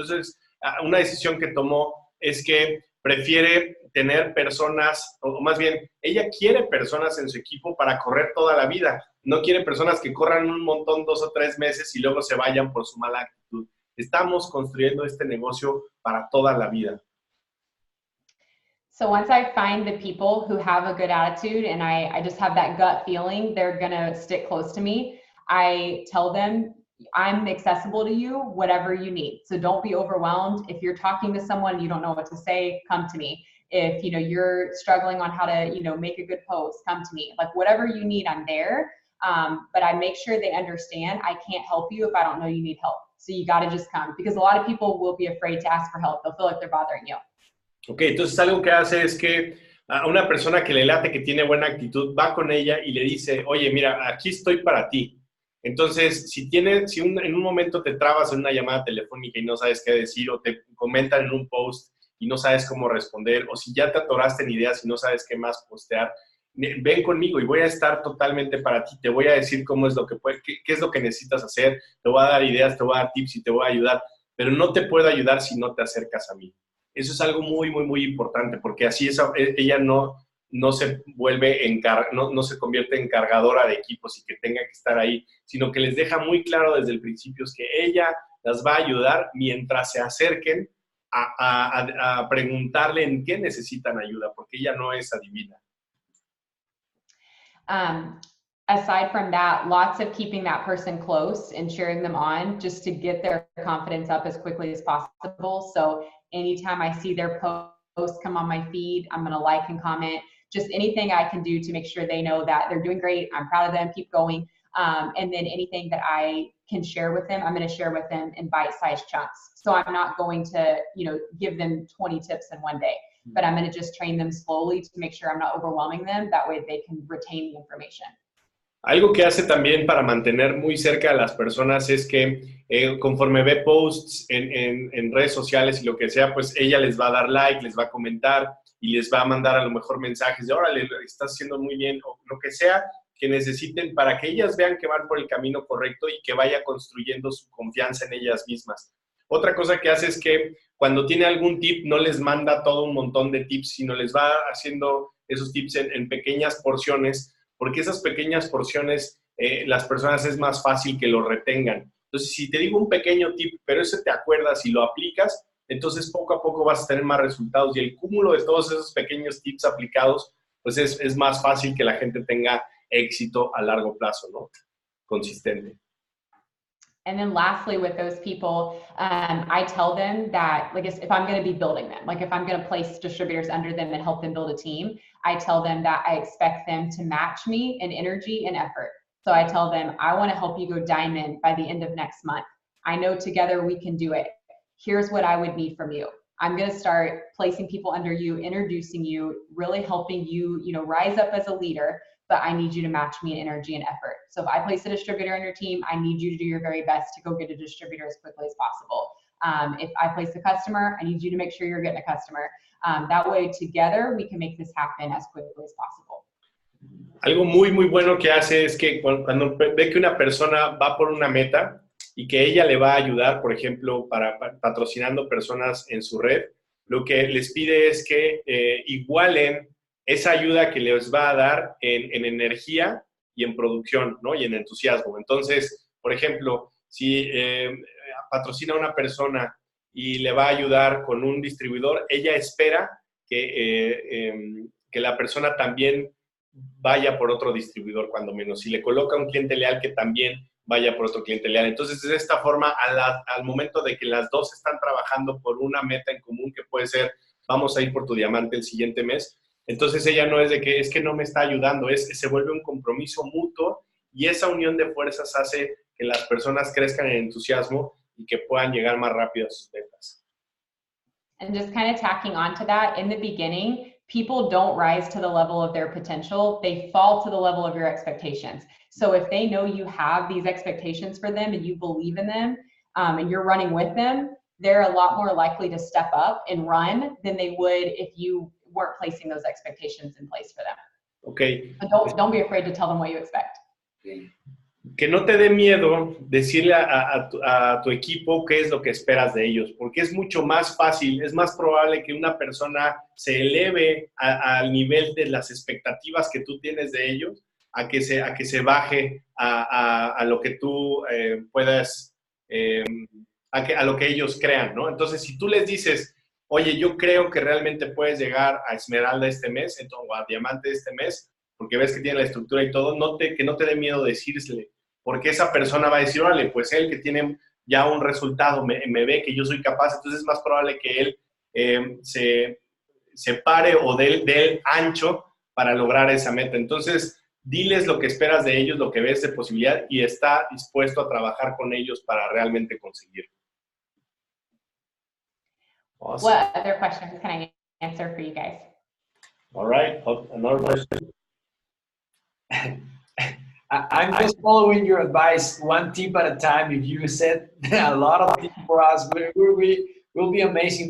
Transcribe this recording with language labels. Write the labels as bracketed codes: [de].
[es] Entonces, una decisión que tomó es que prefiere tener personas, o más bien, ella quiere personas en su equipo para correr toda la vida. No quiere personas que corran un montón 2 o 3 meses y luego se vayan por su mala actitud. Estamos construyendo este negocio para toda la vida. [en] So once I find the people who have a good attitude and I just have that gut feeling they're going to stick close to me, I tell them, I'm accessible to you, whatever you need. So don't be overwhelmed. If you're talking to someone, you don't know what to say, come to me. If you're struggling on how to make a good post, come to me. Like whatever you need, I'm there. But I make sure they understand I can't help you if I don't know you need help. So you got to just come, because a lot of people will be afraid to ask for help. They'll feel like they're bothering you. [es] Ok, entonces algo que hace es que a una persona que le late, que tiene buena actitud, va con ella y le dice, oye, mira, aquí estoy para ti. Entonces, si en un momento te trabas en una llamada telefónica y no sabes qué decir, o te comentan en un post y no sabes cómo responder, o si ya te atoraste en ideas y no sabes qué más postear, ven conmigo y voy a estar totalmente para ti. Te voy a decir cómo es qué es lo que necesitas hacer, te voy a dar ideas, te voy a dar tips y te voy a ayudar, pero no te puedo ayudar si no te acercas a mí. Eso es algo muy, muy, muy importante, porque así ella no se no se convierte en cargadora de equipos y que tenga que estar ahí, sino que les deja muy claro desde el principio que ella las va a ayudar mientras se acerquen a preguntarle en qué necesitan ayuda, porque ella no es adivina. [en] Aside from that, lots of keeping that person close and cheering them on just to get their confidence up as quickly as possible. So anytime I see their post come on my feed, I'm going to like and comment. Just anything I can do to make sure they know that they're doing great. I'm proud of them. Keep going. And then anything that I can share with them, I'm going to share with them in bite-sized chunks. So I'm not going to, give them 20 tips in one day, but I'm going to just train them slowly to make sure I'm not overwhelming them. That way they can retain the information. [es] Algo que hace también para mantener muy cerca a las personas es que conforme ve posts en redes sociales y lo que sea, pues ella les va a dar like, les va a comentar y les va a mandar a lo mejor mensajes de órale, estás haciendo muy bien, o lo que sea que necesiten para que ellas vean que van por el camino correcto y que vaya construyendo su confianza en ellas mismas. Otra cosa que hace es que cuando tiene algún tip no les manda todo un montón de tips, sino les va haciendo esos tips en pequeñas porciones, porque esas pequeñas porciones las personas es más fácil que lo retengan. Entonces, si te digo un pequeño tip, pero ese te acuerdas y lo aplicas, entonces poco a poco vas a tener más resultados y el cúmulo de todos esos pequeños tips aplicados, pues es más fácil que la gente tenga éxito a largo plazo, ¿no? Consistente. [en] And then lastly, with those people, I tell them that, like, if I'm going to be building them, like if I'm going to place distributors under them and help them build a team, I tell them that I expect them to match me in energy and effort. So I tell them, I want to help you go diamond by the end of next month. I know together we can do it. Here's what I would need from you. I'm going to start placing people under you, introducing you, really helping you, rise up as a leader. But I need you to match me in energy and effort. So if I place a distributor on your team, I need you to do your very best to go get a distributor as quickly as possible. If I place a customer, I need you to make sure you're getting a customer. That way, together, we can make this happen as quickly as possible. [es] Algo muy, muy bueno que hace es que cuando ve que una persona va por una meta y que ella le va a ayudar, por ejemplo, para patrocinando personas en su red, lo que les pide es que igualen esa ayuda que les va a dar en energía y en producción, ¿no? Y en entusiasmo. Entonces, por ejemplo, si patrocina a una persona y le va a ayudar con un distribuidor, ella espera que la persona también vaya por otro distribuidor, cuando menos. Si le coloca un cliente leal que también vaya por otro cliente leal. Entonces, de esta forma, al momento de que las dos están trabajando por una meta en común, que puede ser, vamos a ir por tu diamante el siguiente mes, entonces ella no es de que es que no me está ayudando, es que se vuelve un compromiso mutuo y esa unión de fuerzas hace que las personas crezcan en entusiasmo y que puedan llegar más rápido a sus metas. [en] And just kind of tacking on to that, in the beginning, people don't rise to the level of their potential. They fall to the level of your expectations. So if they know you have these expectations for them and you believe in them, and you're running with them, they're a lot more likely to step up and run than they would if you weren't placing those expectations in place for them. Okay. Don't be afraid to tell them what you expect. [es] Que no te dé miedo decirle a tu equipo qué es lo que esperas de ellos, porque es mucho más fácil, es más probable que una persona se eleve al nivel de las expectativas que tú tienes de ellos, a que se baje a lo que tú puedas, a lo que ellos crean, ¿no? Entonces, si tú les dices, oye, yo creo que realmente puedes llegar a Esmeralda este mes, o a Diamante este mes, porque ves que tiene la estructura y todo, que no te dé miedo decírsele, porque esa persona va a decir, órale, pues él que tiene ya un resultado, me ve que yo soy capaz, entonces es más probable que él se pare o dé el ancho para lograr esa meta. Entonces, diles lo que esperas de ellos, lo que ves de posibilidad y está dispuesto a trabajar con ellos para realmente conseguirlo. [en] Awesome. What other questions can I answer for you guys? All right, another question. I'm just following your advice, one tip at a time. If you said a lot of tips for us, will be amazing.